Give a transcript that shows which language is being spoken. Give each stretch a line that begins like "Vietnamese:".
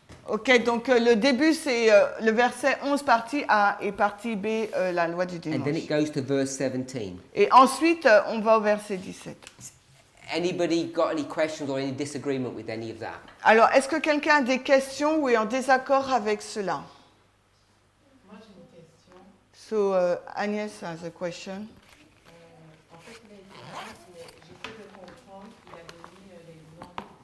French: Ok, donc le début, c'est le verset 11, partie A, et partie B, la loi du
English: And then
French: dimanche.
English: it goes to verse 17.
French: Et ensuite, on va au verset 17.
English: Anybody got any questions or any disagreement with any of that?
French: Alors, est-ce que quelqu'un a des questions ou est en désaccord avec cela? Moi, j'ai une question.
English: So, Agnès has a question.
French: En fait, il a été dit, mais j'essaie de comprendre. Il a donné l'exemple.